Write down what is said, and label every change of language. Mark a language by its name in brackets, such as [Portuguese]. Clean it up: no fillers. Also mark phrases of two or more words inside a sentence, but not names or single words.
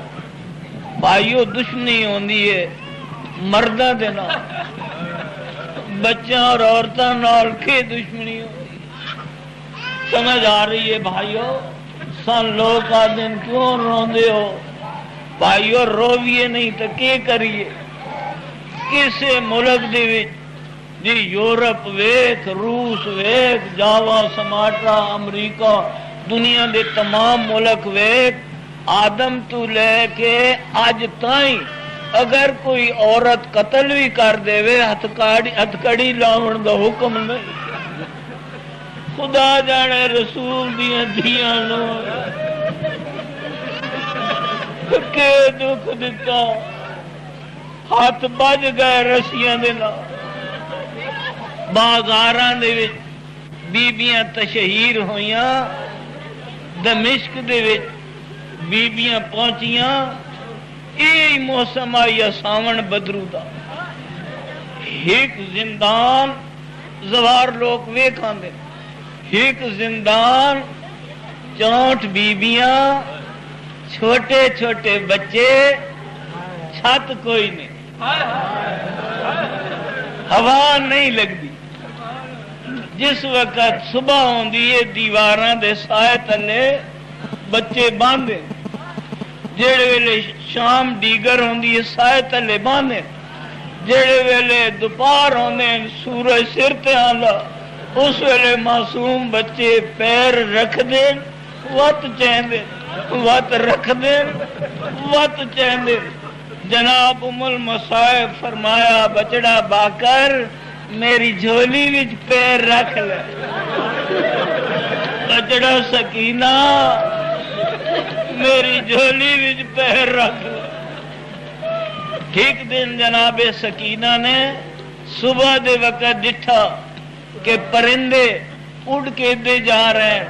[Punjabi] بھائیو دشمنی ہوندی ہے مرداں دے نال، [Urdu] بچوں اور عورتوں [Punjabi] نال کی دشمنی ہو رہی؟ سمجھ آ رہی ہے بھائیو؟ سن لوگ آ دن کیوں روندے ہو بھائیو؟ رویے نہیں تو کی کریے؟ کسے ملک دے وچ جی یورپ ویکھ، روس ویکھ، جاوا، سماٹرا، امریکہ، دنیا دے تمام ملک ویکھ، آدم تو لے کے اج تائیں اگر کوئی عورت قتل بھی کر دے ہتھکڑی لاؤن دا حکم نہیں۔ خدا جانے رسول دیاں دھیاں نو کہ دکھ دتا، ہاتھ بج گئے رسیاں دے نال۔ بازاراں دے وچ بیبیاں تشہیر ہویاں، دمشق دے وچ بیبیاں پہنچیاں، یہ موسم آئی ساون بدرو دا، ایک زندان زوار لوگ ویکھاں دے، ایک زندان 64 بیبیاں، چھوٹے چھوٹے بچے، چھت کوئی نہیں، ہوا نہیں لگتی۔ جس وقت صبح ہوندی ہے دیواراں دے سائے تلے بچے باندھے، جڑے ویلے شام دیگر ہوندی ہے سائے تلے باندھے، جڑے ویلے دوپہر ہوندے سورج سر تے آندا اس ویلے معصوم بچے پیر رکھ دین وت چیندے، وت رکھ دین وت چیندے۔ جناب ام المصائب فرمایا بچڑا باکر میری جھولی وچ پیر رکھ لے۔ بچڑا سکینہ میری جھولی وچ پیر رکھ لے۔ ٹھیک دن جناب سکینہ نے صبح دے وقت ڈٹھا کہ پرندے اڑ کے دے جا رہے ہیں۔